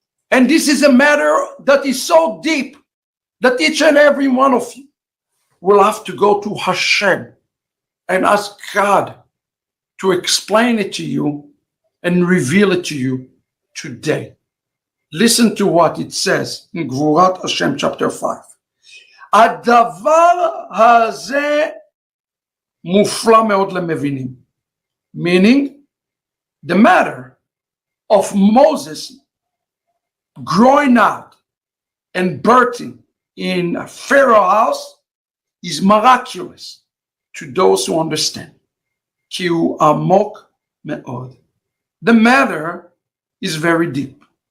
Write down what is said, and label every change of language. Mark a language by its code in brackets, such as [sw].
[en] And this is a matter that is so deep that each and every one of you will have to go to Hashem and ask God to explain it to you and reveal it to you today. Listen to what it says in Gvurat Hashem chapter 5. [he] הדבר הזה מופלא מאוד למבינים. [en] Meaning, the matter of Moses growing out and birthing in a Pharaoh house is miraculous to those who understand. [he] כי הוא עמוק מאוד. [en] The matter is very deep.